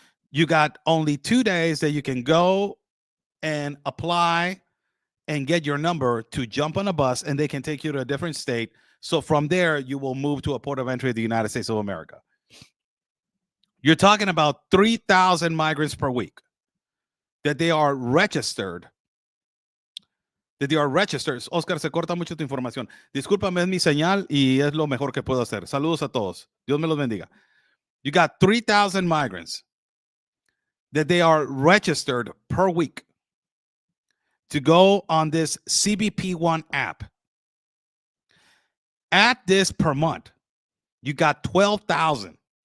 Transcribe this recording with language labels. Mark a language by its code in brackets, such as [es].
[en] You got only 2 days that you can go and apply and get your number to jump on a bus, and they can take you to a different state. So from there, you will move to a port of entry of the United States of America. You're talking about 3,000 migrants per week that they are registered. [es] Oscar, se corta mucho tu información. Discúlpame, es mi señal y es lo mejor que puedo hacer. Saludos a todos. Dios me los bendiga. [en] You got 3,000 migrants that they are registered per week to go on this CBP One app. At this per month, you got 12,000.